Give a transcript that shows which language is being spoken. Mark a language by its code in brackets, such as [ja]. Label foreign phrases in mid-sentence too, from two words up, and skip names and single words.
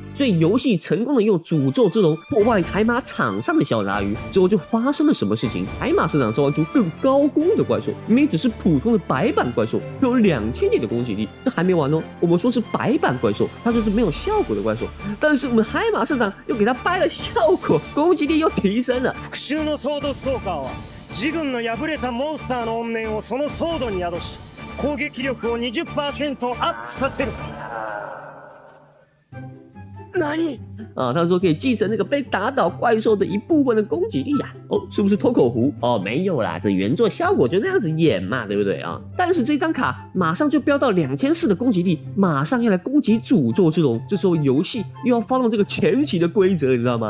[zh] 所以游戏成功的用诅咒之龙破坏海马场上的小杂鱼之后，就发生了什么事情？海马市场召唤出更高攻的怪兽，明明只是普通的白板怪兽，有2000点的攻击力，这还没完哦。我们说是白板怪兽，它就是没有效果的怪兽，但是我们海马市场又给它掰了效果，攻击力又提升了。 [ja] 復讐のソードストーカーは自軍の敗れたモンスターの怨念をそのソードに宿し、攻撃力を20%アップさせる。何 [zh] 啊，他说可以继承那个被打倒怪兽的一部分的攻击力啊。哦，是不是脱口胡？哦，没有啦，这原作效果就那样子演嘛，对不对啊？但是这张卡马上就飙到2400的攻击力，马上要来攻击诅咒之龙。这时候游戏又要发动这个前期的规则，你知道吗？